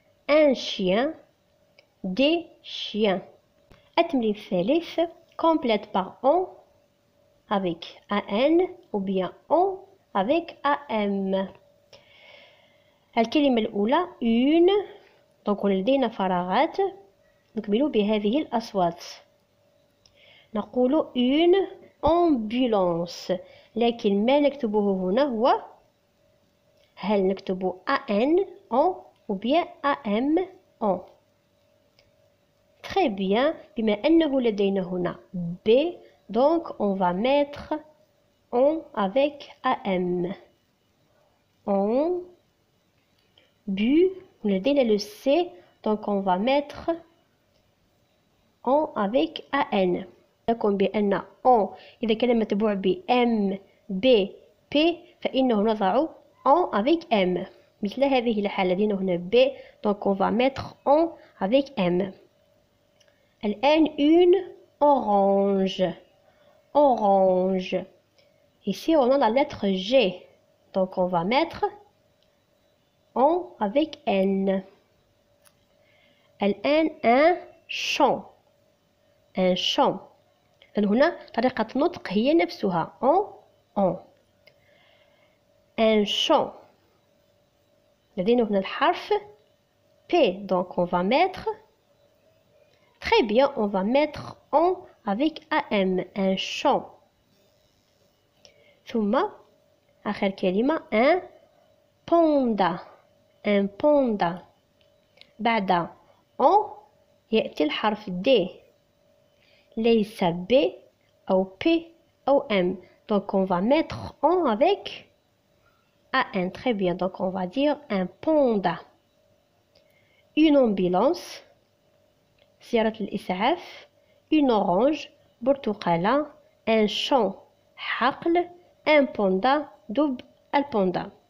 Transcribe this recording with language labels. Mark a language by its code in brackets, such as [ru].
[fr] un chien des chiens. [ar] التمرين الثالث [fr] complète par on avec an ou bien on avec am. [ar] الكلمة الأولى [fr] une. donc [ar] لدينا فراغات نكمل بهذه الأصوات. نقول [fr] une ambulance [ar] لكن ما نكتبه هنا هو هل نكتب [fr] an on ou bien am on. très bien [ar] بما أنه لدينا هنا [fr] B donc on va mettre on avec am. on bu [ar] لدينا [fr] le C donc on va mettre on avec an. [ar] لكم بأن on إذا كان متبوع ب M B P فإنه نضع [fr] on avec M. [ar] مثل هذه الحالة لدينا هنا [fr] B donc on va mettre on avec M. [ar] الآن [fr] une orange. orange. ici on a la lettre G donc on va mettre on avec N. [ar] الآن [fr] un champ. un champ. [ar] هنا طريقة النطق هي نفسها on. [fr] un champ. [ar] لدينا هنا الحرف [fr] P donc on va mettre très bien on va mettre on avec am. un champ. [ar] ثم آخر كلمة [fr] un panda. un panda. [ar] بعد [fr] on [ar] يأتي الحرف [fr] D [ar] ليس [fr] B أو P أو M donc on va mettre on avec an. très bien donc on va dire un panda. une ambulance [ar] سيارة الإسعاف. [fr] une orange [ar] برتقالة. [fr] un champ [ar] حقل. [fr] un panda [ar] دب البوندا.